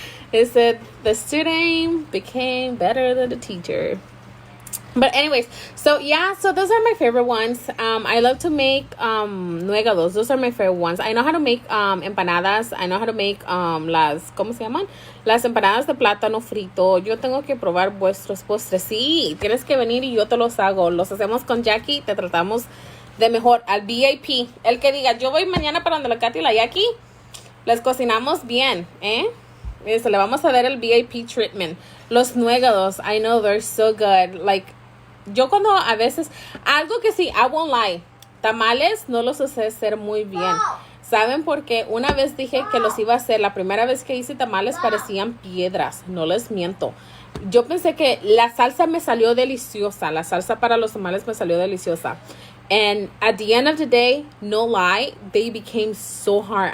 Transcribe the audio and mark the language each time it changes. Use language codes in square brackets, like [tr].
[en] It said the student became better than the teacher. But anyways, so those are my favorite ones. I love to make nuegados. Those are my favorite ones. I know how to make empanadas. I know how to make [es] las, ¿cómo se llaman? Las empanadas de plátano frito. Yo tengo que probar vuestros postres. Sí, tienes que venir y yo te los hago. Los hacemos con Jackie. Te tratamos de mejor. Al VIP. El que diga, yo voy mañana para donde la Katy y la Jackie. Les cocinamos bien, ¿eh? Eso, le vamos a dar el VIP [en] treatment. Los nuegados, I know they're so good. Like, [es] yo cuando a veces, algo que sí, [en] I won't lie, [es] tamales no los sé hacer muy bien. ¿Saben por qué? Una vez dije que los iba a hacer, la primera vez que hice tamales parecían piedras, no les miento. Yo pensé que la salsa me salió deliciosa, la salsa para los tamales me salió deliciosa. [en] And at the end of the day, no lie, they became so hard.